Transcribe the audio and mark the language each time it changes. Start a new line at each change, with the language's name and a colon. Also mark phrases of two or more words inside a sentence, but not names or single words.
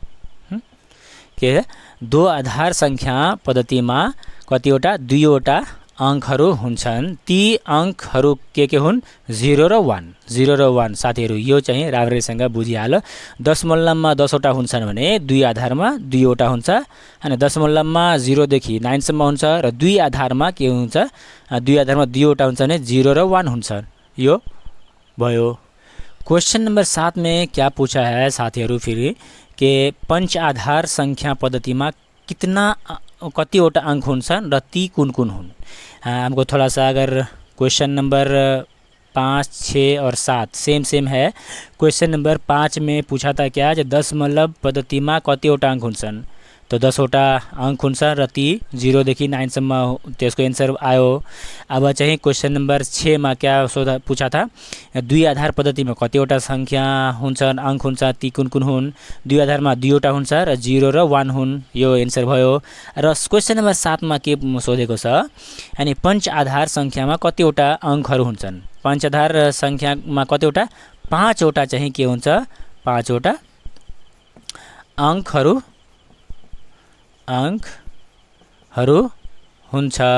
Nepali: के 2 आधार संख्या पद्धतिमा कतिवटा 2 वटा अङ्कहरू हुन्छन् ती अङ्कहरू के हुन् 0 र 1 0 र 1 साथीहरू यो चाहिँ राम्रैसँग बुझिहाल दशमलवमा 10 वटा हुन्छन् भने 2 आधारमा 2 वटा हुन्छ हैन दशमलवमा 0 देखि 9 सम्म हुन्छ र 2 आधारमा के हुन्छ 2 आधारमा 2 वटा हुन्छ भने 0 र 1 हुन्छ यो भयो।
Hindi: क्वेश्चन नंबर 7 में क्या पूछा है
Nepali: साथीहरू फेरि के पंच आधार संख्या पद्धतिमा कितना कतिवटा अंक हुन्छन् र ती कुन कुन हुन्।
Hindi: हमको थोड़ा सा अगर
English: question number
Hindi: 5, 6 और 7 सेम है। क्वेश्चन नंबर 5 में पूछा था क्या
Nepali: दशमलव पद्धतिमा कतिवटा अंक हुन्छन् तो 10 वटा अंक हुन्छन् र ती 0 देखि 9 सम्म त्यसको एन्सर आयो। अब चाहिँ
English: question number
Nepali: 6 मा
Hindi: क्या पूछा था
Nepali: 2 आधार पद्धतिमा कतिवटा संख्या हुन्छन् अंक हुन्छ ती कुन कुन हुन् 2 आधारमा 2 वटा हुन्छ र 0 र 1 हुन् यो एन्सर भयो। र
English: question number
Nepali: 7 मा के सोधेको छ अनि पंच आधार संख्यामा कतिवटा अंकहरू हुन्छन् पंच आधार संख्यामा कतिवटा 5 वटा चाहिँ के हुन्छ 5 वटा अंकहरू हुन्छ